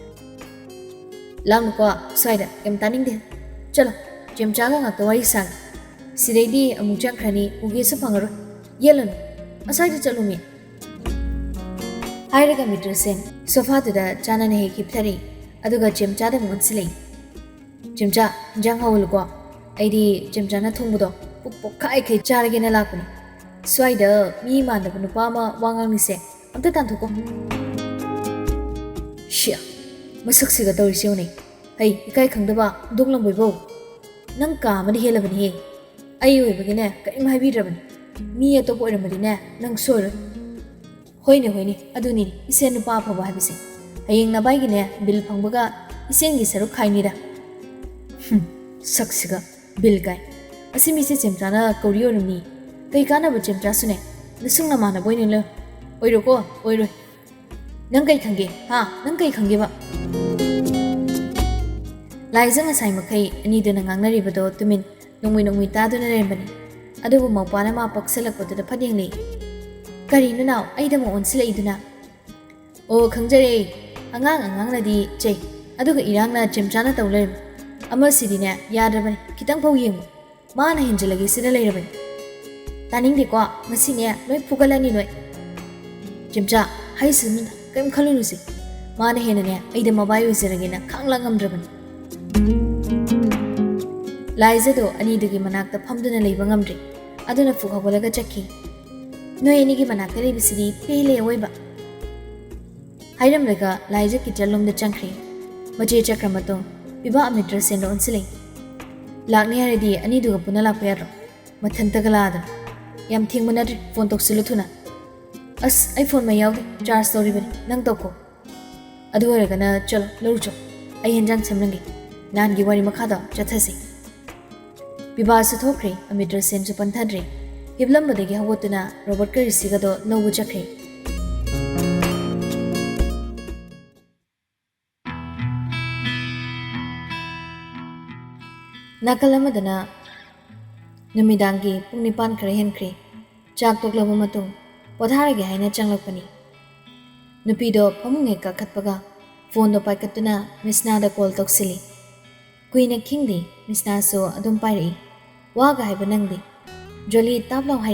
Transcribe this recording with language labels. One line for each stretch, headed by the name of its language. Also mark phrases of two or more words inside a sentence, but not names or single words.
Manipuri: lamko saida kem taning de chalo Jemchaga ngakta wari sang sidaidi amuchang khrani ugesu phangaro yelon asai chalumi hairaga mitrasen sofa da chana ne hekipthari aduga jemcha da monsilei jemcha jang hawul ko aidi jemcha na thungbudo pokkai khai charage na lakuni swaida mi ma da nupa ma wangang ni se amta tanthoko shia masak siga tawri seune hey ikai khangdaba donglam boibo nang ka madi helabani he ayu ibagine kaim haibirabani mi atopo iramadi nang sor hoine aduni isen nupa phaba habise hayeng na bai gine bil phangbaga isen gi saru khaini da saksiga bil kai asimi se chemtra na koriyo rumi kai kana ba chemtra sune nisung na mana boine le oiro ko oiro nang kai khange ha nang kai khange ba Laizang asai makai ani duna ngangnaribado tumin nongwi taduna rembani adubu mawpana ma paksalakpadu phadingli karinu naw aidamo onsila iduna o khangjare angang nadi chei aduga irangna chemchana tawler ama sidine yadrabani kitang phau yengu mana hinjalagi sida leirabani taningdi ko masine loi pugalani loi chemcha haisunu kaim khalunusi mana henane aida mobile wisiragena khanglangamdrabani Laizado anidagi manakta phamduna leiba ngamdri aduna fukhawalaga chakki noi anigi manakta leibisidi pele oiba hairamlaga laiza kitchalomda changkhre mache chakramato biba amitra sendo onsilei lakni haridi aniduga puna lakpa yaro mathantagala yam thingmana phone toksilu thuna as iphone ma yawde charge storibani nang toko adu oragana chalo lorcho ai henjang semrangi nangi wari makhada chathasi Bibasa thokre amitra sen su panthadre hiblambadagi hawotuna Robert Karisiga do lobu chakre Nakalamadana numidangi pung 9 khare henkre chak toklabu matung potharage haina changlakpani nupido pamunge ka khatpaga phone do paikatuna misna da call toksili Kuina Kingdi, Miss Naso, Adum Pari, Waga Hibanangdi, Jolly Tablo Hai.